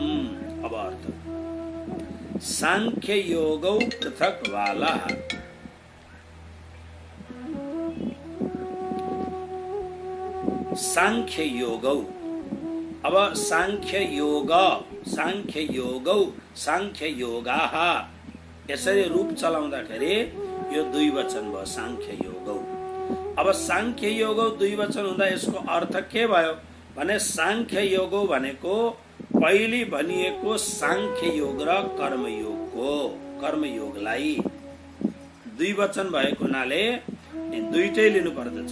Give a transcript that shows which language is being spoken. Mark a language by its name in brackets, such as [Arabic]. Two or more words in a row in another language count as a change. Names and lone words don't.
[Nepali] अब अर्थ, [Sanskrit] सांख्य योगौ पृथक बालाः, सांख्य योगौ। [Nepali] अब [Sanskrit] सांख्य योग, सांख्य योगौ, सांख्य योगाः [Nepali] यसरी रूप चलाउँदाखेरि यो द्विवचन भयो, [Sanskrit] सांख्य योगौ। [Nepali] अब [Sanskrit] सांख्य योगौ [Nepali] द्विवचन हुँदा यसको अर्थ के भयो भने [Sanskrit] सांख्य योगौ [Nepali] भनेको पहिले भनिएको सांख्य योग र कर्मयोगको, कर्मयोगलाई द्विवचन भएको हुनाले दुईटै लिनु पर्दछ।